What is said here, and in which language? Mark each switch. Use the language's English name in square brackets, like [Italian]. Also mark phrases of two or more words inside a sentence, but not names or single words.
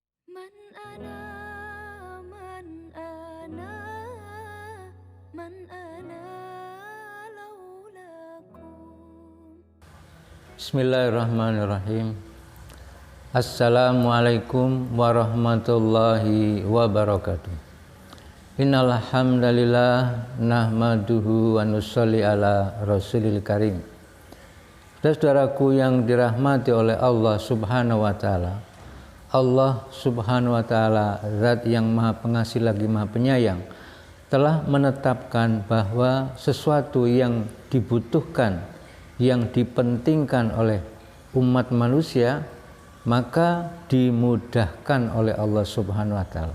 [Arabic] من أنا من أنا من أنا لولاكم. بسم الله الرحمن الرحيم. السلام عليكم ورحمة الله وبركاته. إن الحمد لله نحمده ونصلي على الرسول الكريم. [Indonesian] Saudaraku yang dirahmati oleh Allah [Arabic] سبحانه وتعالى. [Indonesian] Allah [Arabic] سبحانه وتعالى, [Indonesian] zat yang Maha Pengasih lagi Maha Penyayang, telah menetapkan bahwa sesuatu yang dibutuhkan, yang dipentingkan oleh umat manusia, maka dimudahkan oleh Allah [Arabic] سبحانه وتعالى.